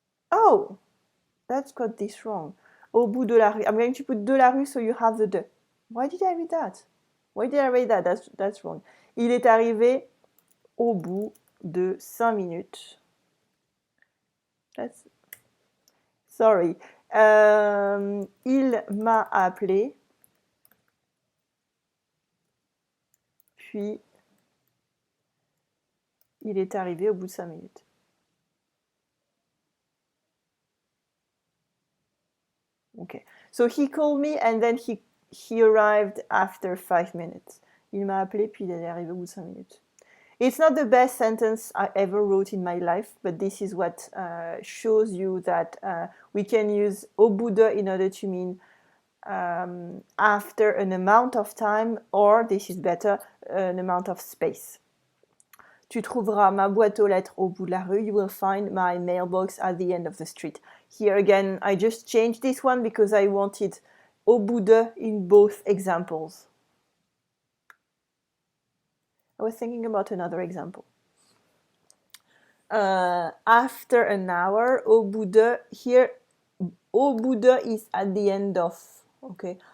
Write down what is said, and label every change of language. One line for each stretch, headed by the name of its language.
English: Oh, that's got this wrong.
French: Au bout de la rue.
English: I'm going to put de la rue so you have the de. Why did I read that? Why did I read that? That's wrong.
French: Il est arrivé au bout de 5 minutes.
English: Sorry.
French: Il m'a appelé. Puis, il est arrivé au bout de 5 minutes.
English: Okay. So he called me and then he arrived after 5 minutes.
French: Il m'a appelé puis il est arrivé au bout de 5 minutes.
English: It's not the best sentence I ever wrote in my life, but this is what shows you that we can use au bout de in order to mean after an amount of time, or this is better, an amount of space.
French: Tu trouveras ma boîte aux lettres au bout de la rue.
English: You will find my mailbox at the end of the street. Here again, I just changed this one because I wanted au bout de in both examples. I was thinking about another example. After an hour, au bout de, here, au bout de is at the end of, okay?